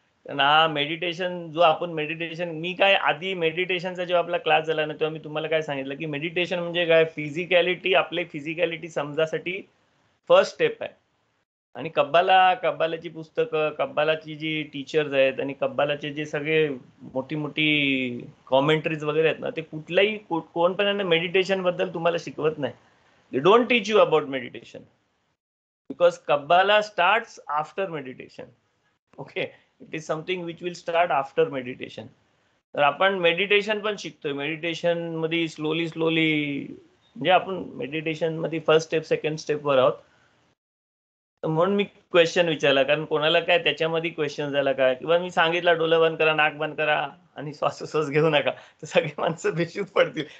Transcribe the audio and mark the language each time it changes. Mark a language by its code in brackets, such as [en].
[mr] कारण हा मेडिटेशन जो आपण मेडिटेशन, मी काय आधी मेडिटेशनचा जेव्हा आपला क्लास झाला ना तेव्हा मी तुम्हाला काय सांगितलं की मेडिटेशन म्हणजे काय, फिजिकॅलिटी, आपली फिजिकॅलिटी समजासाठी फर्स्ट स्टेप आहे. आणि कब्बालाची पुस्तकं, कब्बालाची जी टीचर्स आहेत आणि कब्बालाचे जे सगळे मोठी मोठी कॉमेंट्रीज वगैरे आहेत ना, ते कुठल्याही कोण पण मेडिटेशन बद्दल तुम्हाला शिकवत नाही. [en] They don't teach you about meditation because Kabbalah starts after meditation. Okay, it is something which will start after meditation. [mr] तर आपण मेडिटेशन पण शिकतोय. मेडिटेशन मध्ये स्लोली म्हणजे आपण मेडिटेशन मध्ये फर्स्ट स्टेप सेकंड स्टेपवर आहोत. म्हणून मी क्वेश्चन विचारला, कारण कोणाला काय त्याच्यामध्ये क्वेश्चन झाला काय, किंवा मी सांगितलं डोळे बंद करा, नाक बंद करा आणि श्वासोश्वास घेऊ नका, तर सगळे माणसं बेशुद्ध पडतील.